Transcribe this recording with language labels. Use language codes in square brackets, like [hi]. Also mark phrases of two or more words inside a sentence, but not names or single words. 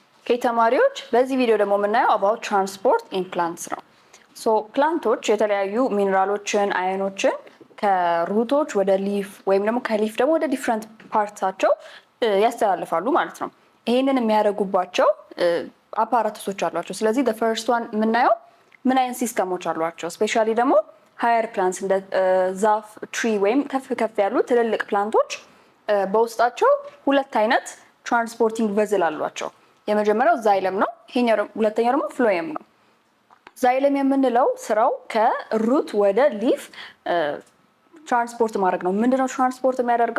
[am] ተማሪዎች በዚህ ቪዲዮ ደግሞ የምናየው [en] about transport in plants [am] ነው። ፕላንቶች የተለያዩ ሚነራሎችን አዮኖችን ከሩቶች ወደ ሊፍ ወይም ደግሞ ከሊፍ ደግሞ ወደ [en] different parts [am] ያስተላልፋሉ ማለት ነው። ይሄንን የሚያደርጉባቸው አፓራተሶች አሏቸው። ስለዚህ the [en] first one [am] የምናየው ምን አይነት ሲስተሞች አሏቸው። ስፔሻሊ ደግሞ [en] higher plants [am] እንደ ዛፍ ትሪ ወይም ከፍ ያሉ ትልልቅ ፕላንቶች በውስጣቸው ሁለት አይነት [en] transporting vessel [am] አሏቸው። የመጀመሪያው ዛይለም ነው። ሁለተኛው ደግሞ ፍሎየም ነው። ዛይለም የምንለው ስራው ከሩት ወደ ሊፍ ትራንስፖርት ማድረግ ነው። ምንድነው ትራንስፖርት የሚያደርገው?